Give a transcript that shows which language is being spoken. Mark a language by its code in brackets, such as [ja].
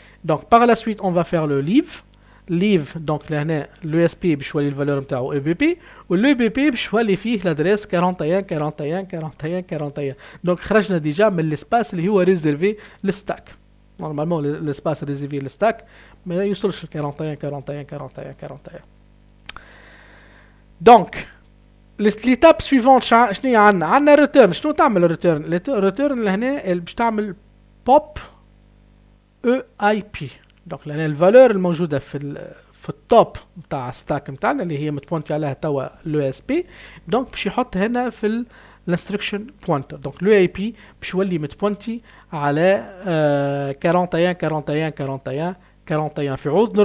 [fr] Donc par la suite on va faire le leave donc لهنا le SP [ar] باش يولي الفالور نتاعو [fr] EBP [ar] واللو بي بي باش يولي فيه [fr] l'adresse 41. [ar] donc خرجنا ديجا من l'espace اللي هو ريزيرفي للستاك. [fr] Normalement, l'espace réservé le stack, mais il y a 41. Donc, l'étape suivante, [ar] شنو هي عندنا [fr] return. [ar] شنو تعمل return لهنا باش تعمل pop EIP. donc لهنا الفالور الموجودة في التوب نتاع الستاك نتاعنا اللي هي متبونتي عليها توا لو اس بي. دونك باش يحط هنا في الانستركشن بوينتر. دونك لو اي بي باش يولي متبونتي على 41 في عود.